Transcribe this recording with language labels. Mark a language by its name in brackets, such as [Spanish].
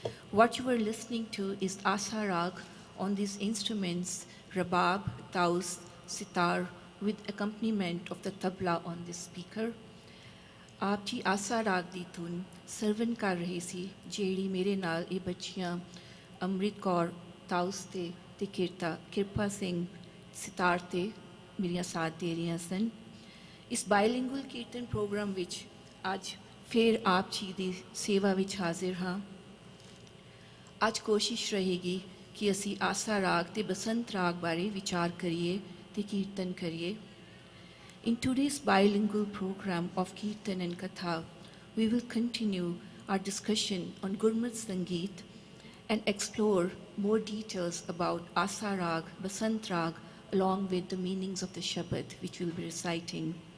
[English] What you were listening to is Asa Rag on these instruments, Rabab, Taus, Sitar, with accompaniment of the tabla on the speaker. [Punjabi] ਆਪ ਜੀ ਆਸਾ ਰਾਗ ਦੀ ਧੁਨ ਸਰਵਨ ਕਰ ਰਹੀ ਸੀ, ਜਿਹੜੀ ਮੇਰੇ ਨਾਲ ਇਹ ਬੱਚੀਆਂ ਅੰਮ੍ਰਿਤ ਕੌਰ ਤਾਊਸ ਤੇ ਕਿਰਪਾ ਸਿੰਘ ਸਿਤਾਰ ਤੇ ਮੇਰੀਆਂ ਸਾਥ ਦੇ ਰਹੀਆਂ ਸਨ। ਇਸ ਬਾਇਲਿੰਗੁਅਲ ਕੀਰਤਨ ਪ੍ਰੋਗਰਾਮ ਵਿੱਚ ਅੱਜ ਫਿਰ ਆਪ ਜੀ ਦੀ ਸੇਵਾ ਵਿੱਚ ਹਾਜ਼ਰ ਹਾਂ। ਅੱਜ ਕੋਸ਼ਿਸ਼ ਰਹੇਗੀ ਕਿ ਅਸੀਂ ਆਸਾ ਰਾਗ ਤੇ ਬਸੰਤ ਰਾਗ ਬਾਰੇ ਵਿਚਾਰ ਕਰੀਏ ਤੇ ਕੀਰਤਨ ਕਰੀਏ। [English] In today's bilingual program of Kirtan and Katha, we will continue our discussion on Gurmat Sangeet and explore more details about Asa Rag, Basant Rag, along with the meanings of the Shabad, which we'll be reciting.